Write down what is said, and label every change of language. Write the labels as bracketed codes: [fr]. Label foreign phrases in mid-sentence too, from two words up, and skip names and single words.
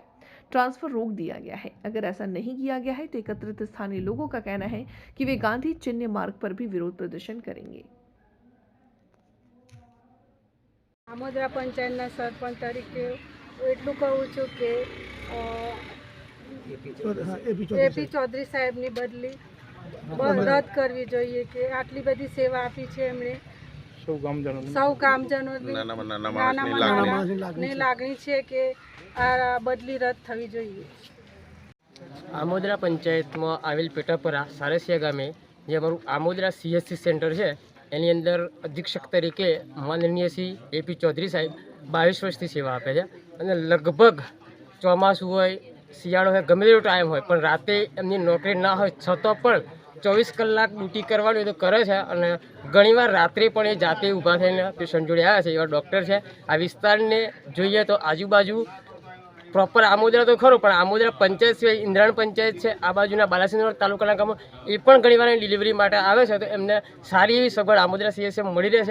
[hi] ट्रांसफर रोक दिया गया है। अगर ऐसा नहीं किया गया है तो एकत्रित स्थानीय लोगों का कहना है कि वे गांधी चिन्ह मार्ग पर भी विरोध प्रदर्शन करेंगे। [gu] આમોદરા પંચાયતના સરપંચ તરીકે એટલું કહું છું કે એપી ચૌધરી સાહેબની બદલી રદ કરવી જોઈએ કે આટલી બધી સેવા આપી છે એમણે સૌ ગામજનોની નાનામાં લાગણી છે કે આ બદલી રદ થવી જોઈએ। આમોદરા પંચાયતમાં આવેલ પેટાપરા સારસિયા ગામે જે અમારું આમોદરા CHC સેન્ટર છે એની અંદર અધિક્ષક તરીકે માનનીય શ્રી AP ચૌધરી સાહેબ 22 વર્ષથી સેવા આપે છે અને લગભગ ચોમાસું હોય શિયાળો હોય ગમે તેવો ટાઇમ હોય પણ રાતે એમની નોકરી ના હોય છતાં પણ 24 કલાક ડ્યૂટી કરવાની તો કરે છે અને ઘણીવાર રાત્રે પણ એ જાતે ઊભા થઈને પેશન્ટ જોડે આવે છે. એવા ડૉક્ટર છે। આ વિસ્તારને જોઈએ તો આજુબાજુ પ્રૉપર આમોદરા તો ખરો પણ આમોદરા પંચાયત સિવાય ઇન્દ્રાણ પંચાયત છે આ બાજુના બાલાસિનોર તાલુકાના ગામો એ પણ ઘણીવાર ડિલિવરી માટે આવે છે તો એમને સારી એવી સગવડ આમોદરા CHC મળી રહે છે।